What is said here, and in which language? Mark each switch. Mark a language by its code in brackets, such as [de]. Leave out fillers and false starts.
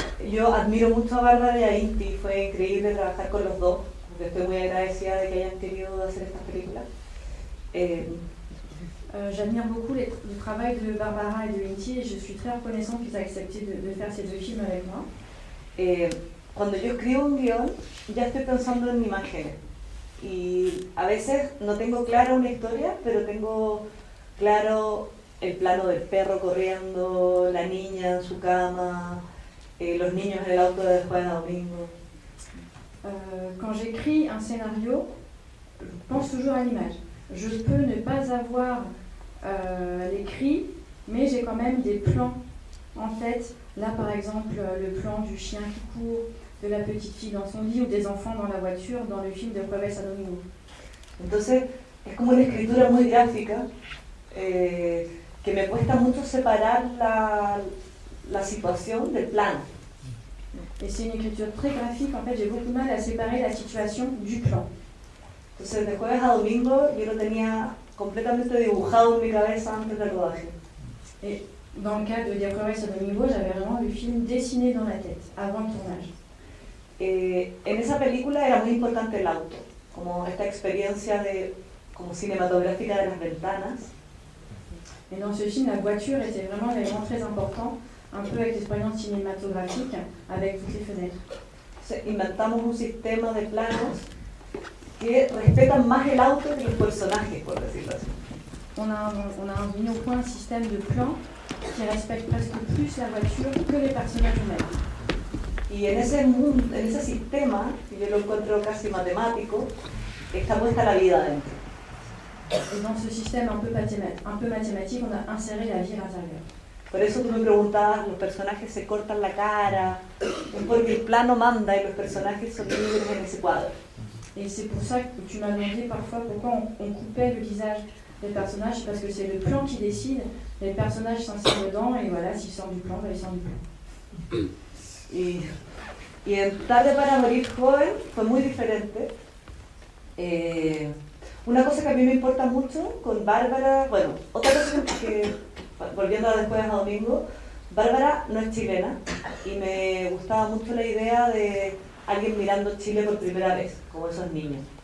[es] Yo admiro mucho a Bárbara y a Inti, fue increíble trabajar con los dos, porque estoy muy agradecida de que hayan querido hacer estas películas. [fr] J'admire beaucoup le travail de Barbara et de Inti, et je suis très reconnaissante qu'ils aient accepté de faire ces deux films avec moi. [es] Cuando yo escribo un guión, ya estoy pensando en imágenes, y a veces no tengo clara una historia, pero tengo claro el plano del perro corriendo, la niña en su cama, los niños en el auto de jueves a domingo. [fr] Quand j'écris un scénario, je pense toujours à l'image. Je peux ne pas avoir l'écrit, mais j'ai quand même des plans en tête. Là, par exemple, le plan du chien qui court, de la petite fille dans son lit ou des enfants dans la voiture dans le film de Jueves a Domingo. [es] Entonces, es como una escritura muy gráfica, que me cuesta mucho separar la situación del plano. [fr] Et c'est une écriture très graphique, en fait j'ai beaucoup de mal à séparer la situation du plan. [es] Entonces de Jueves a Domingo yo lo tenía completamente dibujado en mi cabeza antes del rodaje. [fr] Et dans le cas de Jueves a Domingo, j'avais vraiment le film dessiné dans la tête avant le tournage. [es] en esa película era muy importante el auto, como esta experiencia como cinematográfica de las ventanas. [fr] Et dans ce film, la voiture était vraiment un élément très important, un peu avec l'expérience cinématographique, avec toutes les fenêtres. [es] Inventamos un sistema de planos que respetan más el auto que los personajes, por decirlo así. [fr] On a mis au point un système de plans qui respecte presque plus la voiture que les personnages eux-mêmes. [es] Y en ese sistema, que yo lo encuentro casi matemático, está puesta la vida dentro. [fr] Et dans ce système un peu mathématique, on a inséré la vie à l'intérieur. [es] Por eso tú me preguntabas, los personajes se cortan la cara, es porque el plano manda y los personajes son libres en ese cuadro. [fr] Et c'est pour ça que tu m'as demandé parfois pourquoi on coupait le visage des personnages, parce que c'est le plan qui décide, les personnages s'insèrent dedans, et voilà, s'ils sortent du plan, ils sortent du plan. [es] Y en Tarde para morir joven fue muy diferente. Una cosa que a mí me importa mucho con Bárbara, bueno, otra cosa que volviendo a después a Domingo, Bárbara no es chilena y me gustaba mucho la idea de alguien mirando Chile por primera vez, como esos niños.